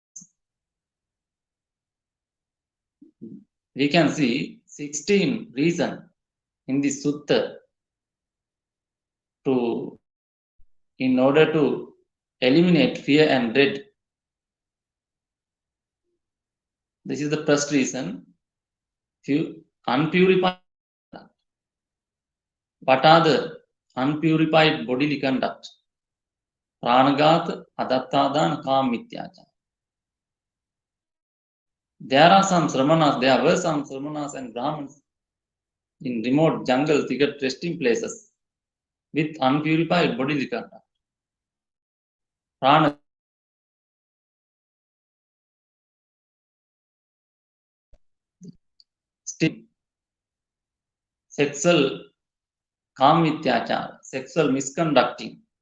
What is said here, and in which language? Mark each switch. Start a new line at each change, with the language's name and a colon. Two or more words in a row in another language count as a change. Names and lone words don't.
English: We can see 16 reasons in the sutta in order to eliminate fear and dread. This is the first reason. Unpurified. What are the unpurified bodily conduct?
Pali: Pranagat, adattadan, kam mityachara.
English: There were some sramanas and brahmins in remote jungle, thicket resting places with unpurified bodily conduct. Prana, still, sexual kamityachara, sexual misconducting.